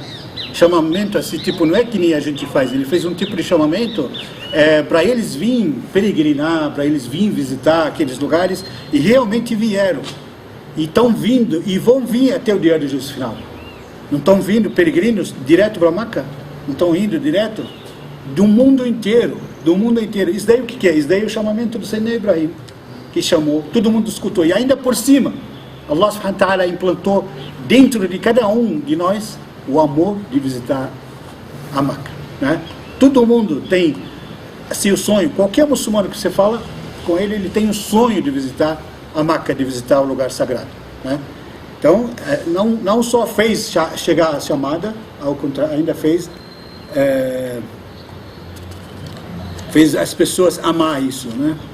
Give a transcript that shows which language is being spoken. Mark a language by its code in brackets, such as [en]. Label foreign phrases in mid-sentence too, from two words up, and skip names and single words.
[pt] Chamamento assim, tipo, não é que nem a gente faz, ele fez um tipo de chamamento para eles virem peregrinar, para eles virem visitar aqueles lugares, e realmente vieram, e estão vindo, e vão vir até o dia do juízo final. Não estão vindo peregrinos direto para Meca, não estão indo direto do mundo inteiro, isso daí o que é? Isso daí é o chamamento do Sayyidina Ibrahim, que chamou, todo mundo escutou, e ainda por cima, [ar] الله سبحانه وتعالى [pt] implantou dentro de cada um de nós o amor de visitar a Meca, né? Todo mundo tem assim o sonho, qualquer muçulmano que você fala com ele, ele tem o sonho de visitar a Meca, de visitar o lugar sagrado, né? Então, não só fez chegar a chamada, ao contrário, ainda fez as pessoas amar isso, né?